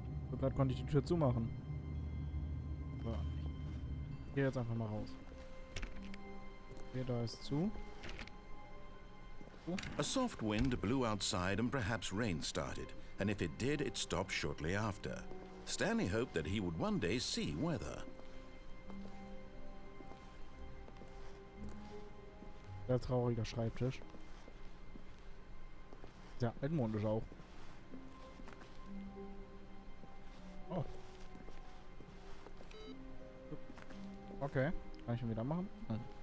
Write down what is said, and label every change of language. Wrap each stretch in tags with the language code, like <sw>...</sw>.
<de>So, gerade konnte ich die Tür zumachen. So. Ich gehe jetzt einfach mal raus. Okay, da ist zu.</de> <en>A soft wind blew outside and perhaps rain started, and if it did, it stopped shortly after. Stanley hoped that he would one day see weather.</en> <de>Sehr trauriger Schreibtisch. Ja, altmodisch auch. Oh. Okay. Kann ich ihn wieder machen? Hm.</de>